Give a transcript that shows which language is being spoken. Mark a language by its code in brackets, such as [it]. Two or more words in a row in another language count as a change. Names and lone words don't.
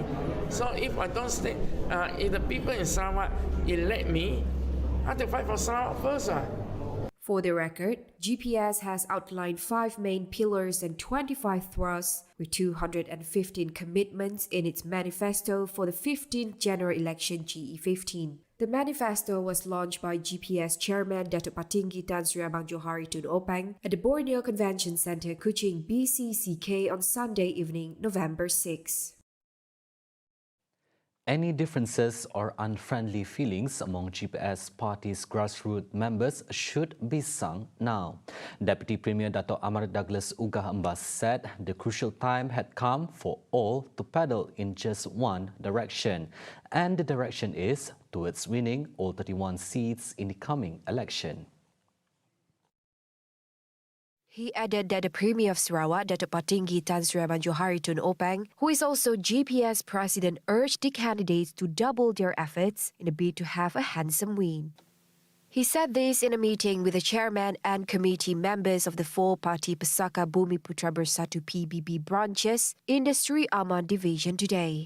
[en] So if I don't stay, if the people in Sarawak elect me, I have to fight for Sarawak first. For the record, GPS has outlined 5 main pillars and 25 thrusts with 215 commitments in its manifesto for the 15th general election GE15. The manifesto was launched by GPS Chairman Dato' Patinggi Tan Sri Abang Johari Tun Openg at the Borneo Convention Centre, Kuching, BCCK on Sunday evening, November 6. Any differences or unfriendly feelings among GPS Party's grassroots members should be sung now. Deputy Premier Dato' Amar Douglas Ugah Embas said the crucial time had come for all to paddle in just one direction, and the direction is towards winning all 31 seats in the coming election. He added that the Premier of Sarawak, Datuk Patinggi Tan Sri Abang Johari Tun Openg, who is also GPS president, urged the candidates to double their efforts in a bid to have a handsome win. He said this in a meeting with the chairman and committee members of the four-party Pusaka Bumi Putra Bersatu PBB branches in the Sri Aman division today.